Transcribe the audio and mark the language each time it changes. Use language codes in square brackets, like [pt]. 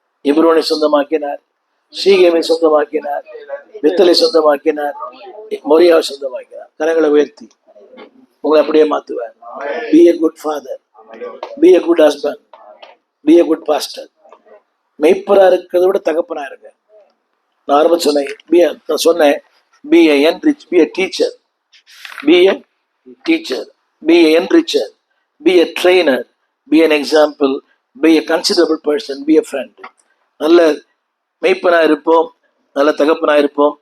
[ta] எபிரோனை சொந்தமாக்கினார், சீகேமை சொந்தமாக்கினார், வித்தலை சொந்தமாக்கினார், மொரியாவை சொந்தமாக்கினார். கரங்களை உயர்த்தி உங்களை அப்படியே மாத்துவார். [en] Be a good father, be a good husband, be a good pastor. [ta] மெய்ப்பரா இருக்கிறத விட தகப்பனா இருங்க. நான் ஆரம்பம் சொன்னேன், [en] be a enrich, be a teacher, be a teacher, be a enricher, be a trainer, be an example, be a considerable person, be a friend. [ta] நல்ல மெய்ப்பனா இருப்போம், நல்ல தகப்பனா இருப்போம்.